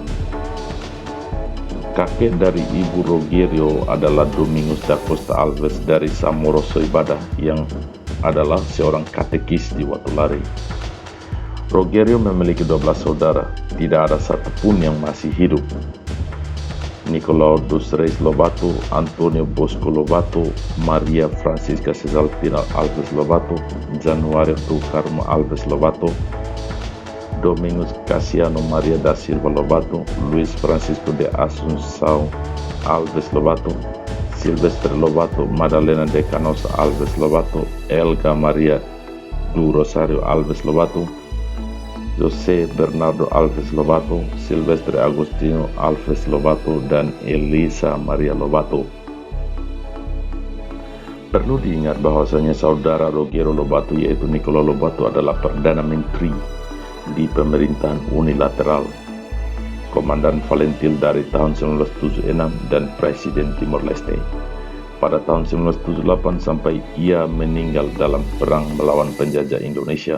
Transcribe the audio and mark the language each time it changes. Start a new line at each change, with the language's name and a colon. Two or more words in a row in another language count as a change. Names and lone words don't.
Indonesian: Kakek dari ibu Rogerio adalah Domingos da Costa Alves dari Samoro Soibada yang adalah seorang katekis di Watulari. Rogerio memiliki 12 saudara, tidak ada satupun yang masih hidup. Nicolau dos Reis Lobato, Antonio Bosco Lobato, Maria Francisca Cesaltina Alves Lobato, Januario do Carmo Alves Lobato, Domingos Cassiano Maria da Silva Lobato, Luis Francisco de Assunção Alves Lobato, Silvestre Lobato, Madalena de Canosa Alves Lobato, Elga Maria do Rosario Alves Lobato, José Bernardo Alves Lobato, Silvestre Agustino Alves Lobato, dan Elisa Maria Lobato. Perlu diingat bahwasanya saudara Rogerio Lobato yaitu Nicolau Lobato adalah Perdana Menteri di pemerintahan unilateral, Komandan Valentil dari tahun 1976 dan Presiden Timor Leste pada tahun 1978 sampai ia meninggal dalam perang melawan penjajah Indonesia.